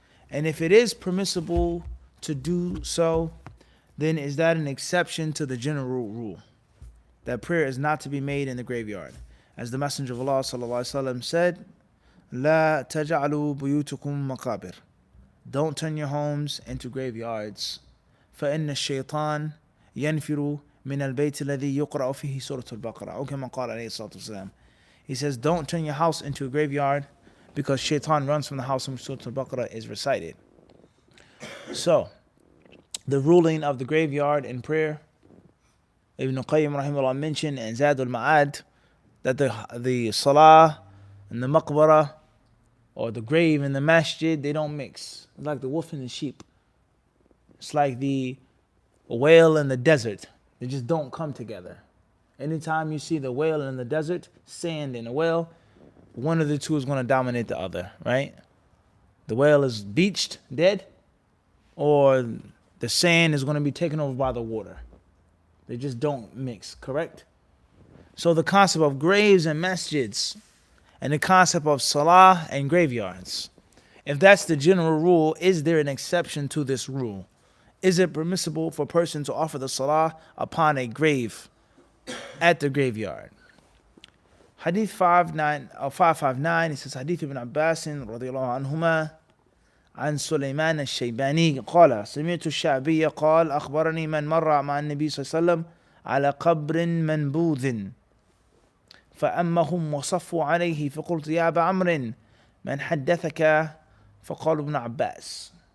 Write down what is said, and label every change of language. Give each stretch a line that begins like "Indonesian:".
English: And if it is permissible to do so, then is that an exception to the general rule that prayer is not to be made in the graveyard? As the Messenger of Allah ﷺ said,
Arabic: لا تجعلوا بيوتكم مقابر.
English: Don't turn your homes into graveyards.
Arabic: فإن الشيطان ينفر من البيت الذي يقرأ فيه سورة البقرة. أو كما قال عليه الصلاة والسلام.
English: He says, don't turn your house into a graveyard, because shaitan runs from the house in which Surah Al-Baqarah is recited. So, the ruling of the graveyard in prayer, Ibn Qayyim rahimahullah mentioned in Zad al-Ma'ad that the salah and the maqbarah, or the grave and the masjid, they don't mix. It's like the wolf and the sheep. It's like the whale and the desert. They just don't come together. Anytime you see the whale in the desert, sand in a whale, one of the two is going to dominate the other, right? The whale is beached, dead, or the sand is going to be taken over by the water. They just don't mix, correct? So the concept of graves and masjids, and the concept of salah and graveyards, if that's the general rule, is there an exception to this rule? Is it permissible for a person to offer the salah upon a grave at the graveyard? Hadith 559, it says,
Arabic: Hadith ibn Abbas radiyallahu anhuma عن سليمان الشيباني قال سمعت الشعبي قال أخبرني من مر مع النبي صلى الله عليه وسلم على قبر منبوذ فأمهم وصفوا عليه فقلت يا أبا عمرو من حدثك فقال ابن عباس.